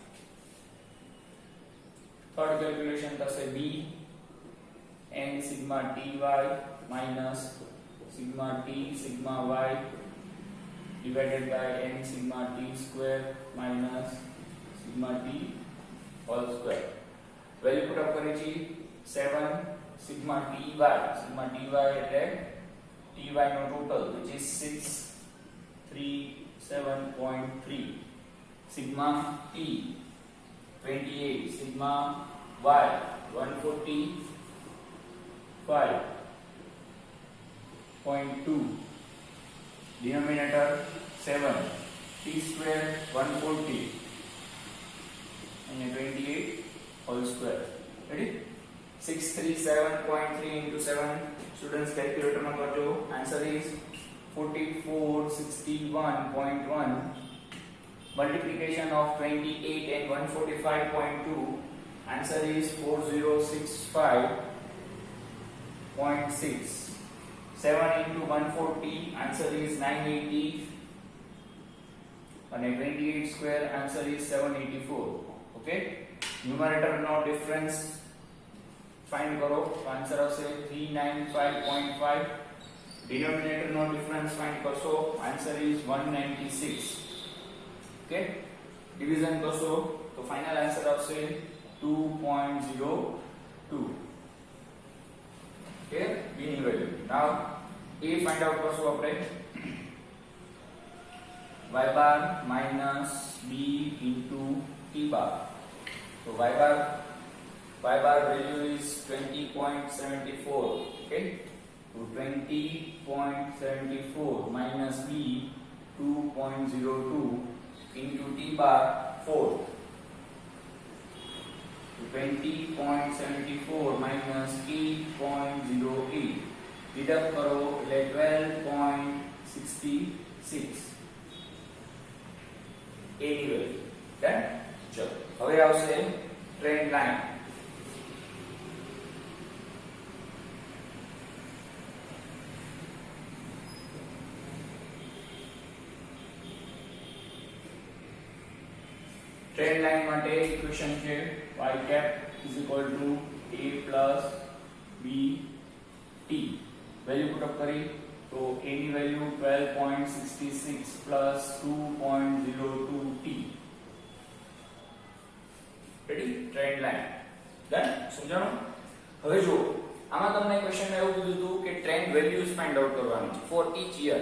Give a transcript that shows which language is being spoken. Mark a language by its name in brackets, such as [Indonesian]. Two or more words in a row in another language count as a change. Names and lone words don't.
[English] Third calculation thase b n sigma ty minus sigma t sigma y divided by n sigma t square minus sigma t whole square. Value put up કરીએ 7 sigma ty એટલે ty નો total which is 637.3. Sigma t 28, sigma y 145.2, denominator 7, t square 140 and 28 whole square. Ready? 637.3 into 7. Students calculator [Gujarati] માં કરજો. [English] Answer is 4461.1. Multiplication of 28 and 145.2. Answer is 4065.6. 7 into 140. Answer is 980. And 28 square. Answer is 784. Okay. Numerator no difference. [Gujarati] Find करो. Answer આવશે 395.5. [English] Denominator no difference. Find કરશો. Answer is 196. Okay. [Gujarati] Division કરશો તો [English] final answer [Gujarati] આવશે 2.02. [English] Okay. B ની value. Now A find out [Gujarati] કરશો આપણે. [English] Y bar minus B into T bar. So y bar value is 20.74. Okay. So 20.74 minus B 2.02 into T bar 4. So 20.74 minus 8.08. [Gujarati] Deduct करो એટલે 12.66. A ની વેલ્યુ. ડન? ચલો હવે આવશે [English] trend line. trend line [Gujarati] માટે ઇક્વેશન છે [English] y cap is equal to a plus b t. value put up [Gujarati] કરી તો a ની વેલ્યુ 12.66 plus 2.02 t. રેડી? [English] trend line. [Gujarati] ડન? સમજાણો? હવે જો આમાં તમને ક્વેશ્ચનમાં એવું કીધું હતું કે [English] trend values find out [Gujarati] કરવાનું છે [English] for each year.